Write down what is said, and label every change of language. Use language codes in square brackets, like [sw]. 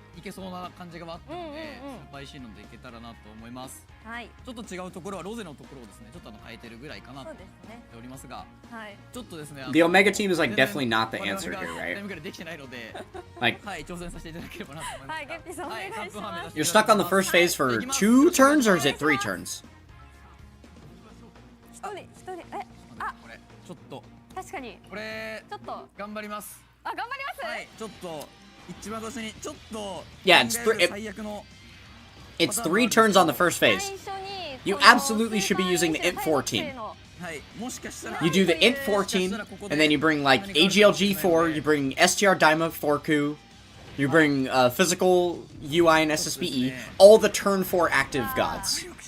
[ja] いけそうな感じがあったので、スーパー石のでいけたらなと思います。はい。ちょっと違うところはロゼのところをですね、ちょっと変えてるぐらいかなと思っておりますが、はい。ちょっとですね。 [en] The Omega team is like definitely not the answer here, right? [ja] タイムぐらいできてないので、 [en] Like [ja] はい挑戦させていただければなと思います。はい、ゲッピーさんお願いします。 [en] You're stuck on the first phase for 2 turns, or is it 3 turns? [ja] 一人これちょっと確かにこれちょっと頑張ります。頑張ります。はいちょっと一番最初にちょっと [en] Yeah, it's [ja] 最悪の [en] It's 3 turns on the first phase. You absolutely should be using the int 14. You do the int 14, and then you bring like AGLG 4, you bring STR Daima 4Ku, you bring physical UI and SSBE, all the turn 4 active gods.